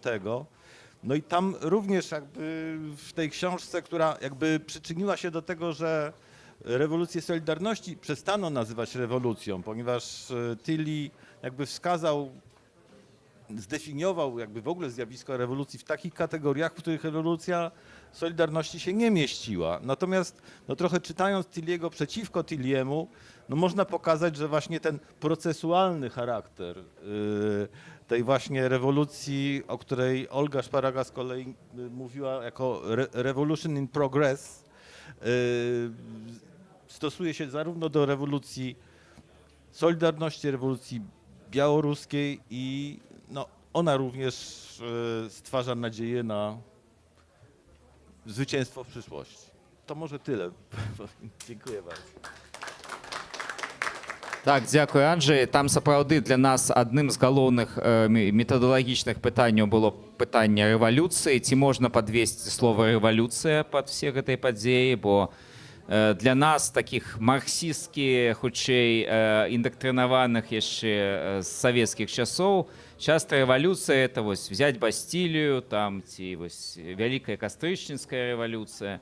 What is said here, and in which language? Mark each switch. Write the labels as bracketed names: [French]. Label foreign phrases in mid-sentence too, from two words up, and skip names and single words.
[Polish] No i tam również jakby w tej książce, która jakby przyczyniła się do tego, że rewolucję Solidarności przestano nazywać rewolucją, ponieważ Tilly jakby wskazał, zdefiniował jakby w ogóle zjawisko rewolucji w takich kategoriach, w których rewolucja Solidarności się nie mieściła. Natomiast no trochę czytając Tilliego przeciwko Tilliemu, no można pokazać, że właśnie ten procesualny charakter tej właśnie rewolucji, o której Olga Szparaga z kolei mówiła jako [English] revolution in progress, [Polish] stosuje się zarówno do rewolucji Solidarności, rewolucji białoruskiej i no, ona również stwarza nadzieję na zwycięstwo w przyszłości. To może tyle. Dziękuję bardzo. [Belarusian] Так, дзякуй, Анджей. Там сапраўды для нас адным з галоўных метадалагічных пытанняў было пытанне рэвалюцыі. Ці можна падвесці слова рэвалюцыя пад все гэтай падзеі, бо для нас таких марксістскі, хутчэй індактрынаваных яшчэ з савецкіх часоў, часто рэвалюцыя это вось [Russian] взять Бастилию, [Belarusian] там ці вось вялікая кастрычніцкая рэвалюцыя.